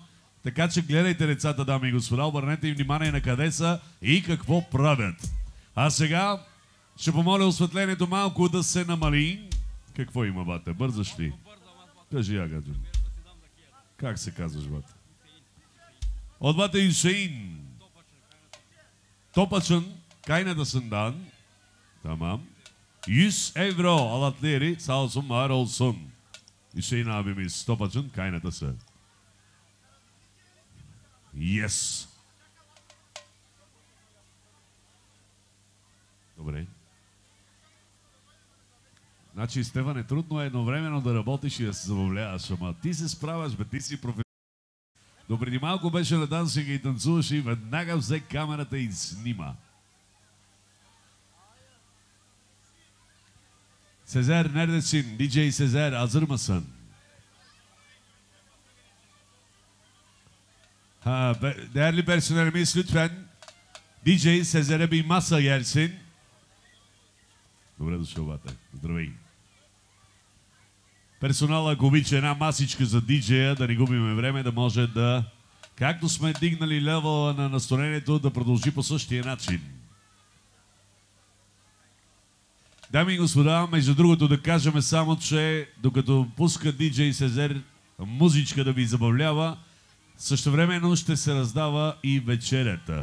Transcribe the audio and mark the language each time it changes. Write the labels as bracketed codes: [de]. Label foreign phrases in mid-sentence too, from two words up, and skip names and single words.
[bg] Така че гледайте децата, дами и господа, обърнете им внимание на къде са и какво правят. А сега ще помоля осветлението малко да се намали. Какво има, бате? Бързаш ли? Кажи я, гаджо. Как се казваш, бата? От бата Юсеин. [tr] Topaçın kaynadasından. Tamam. 100 euro alatleri sağ olsun var olsun. Hüseyin abimiz Topaç'ın kaynatası. Yes. [bg] Добре. Значи, Стефане, трудно е едновременно да работиш и да се забавляваш, ама ти се справяш, бе, ти си професионален. Допреди малко беше на дансинга и танцуваше и веднага взе камерата и снима. [tr] Sezer neredesin? DJ Sezer hazır mısın? Değerli personelimiz lütfen DJ Sezer'e bir masa gelsin. [bg] Добре дошъл, бате. Здравей. Персонала, ако обича една масичка за диджея, да не губиме време, да може да, както сме дигнали левела на настроението, да продължи по същия начин. Дами и господа, между другото да кажем само, че докато пуска диджей Сезер музичка да ви забавлява, същевременно ще се раздава и вечерята.